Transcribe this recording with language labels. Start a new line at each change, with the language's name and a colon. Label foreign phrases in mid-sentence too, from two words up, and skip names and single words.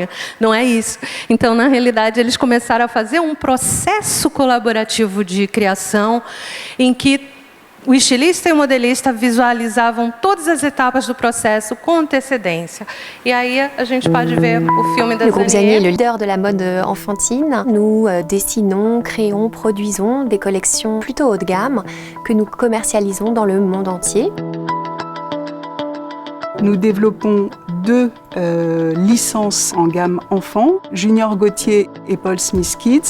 Portuguese: Não é isso. Então, na realidade, eles começaram a fazer um processo colaborativo de criação em que o estilista e o modelista visualizavam todas as etapas do processo com antecedência. E aí a gente pode ver o filme da Zanier.
French: Le groupe Zanier est le leader de la mode enfantine. Nous dessinons, créons, produisons des collections plutôt haut de gamme que nous commercialisons dans le monde entier. Nous développons 2 licences en gamme enfant, Junior Gauthier et Paul Smith Kids.